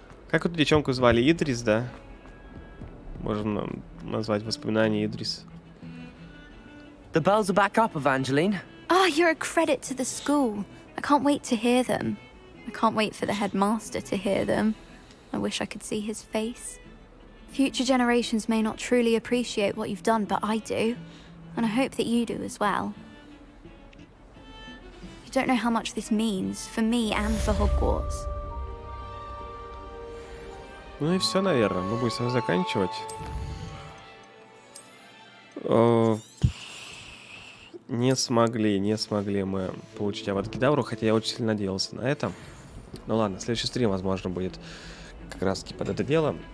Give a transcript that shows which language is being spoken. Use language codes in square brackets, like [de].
[ru] Как эту девчонку звали? Идрис, да? Можно назвать воспоминания Идрис. [en] The bells are back up, Evangeline. Ah, you're a credit to the school. I can't wait to hear them. I can't wait for the headmaster to hear them. I wish I could see his face. Future generations may not truly appreciate what you've done, but I do. And I hope that you do as well. You don't know how much this means for me and for Hogwarts. [ru] Ну и все, наверное. Мы будем с вами заканчивать. Не смогли мы получить аватгидавру, хотя я очень сильно надеялся на это. Ну ладно, следующий стрим, возможно, будет как раз таки под это дело.